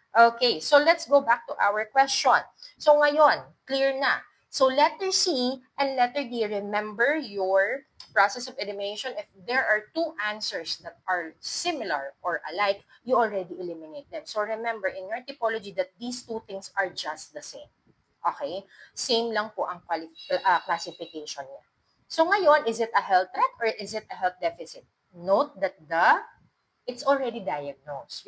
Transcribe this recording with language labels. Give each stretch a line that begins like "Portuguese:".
English: Okay, so let's go back to our question. So,
Filipino: ngayon, clear na.
English: So letter C and letter D, remember your process of elimination. If there are 2 answers that are similar or alike, you already eliminate them. So remember in your typology that these 2 things are just the same. Okay?
Filipino: Same lang po ang classification niya.
English: So
Filipino: ngayon,
English: is it a health threat or is it a health deficit? Note that it's already diagnosed.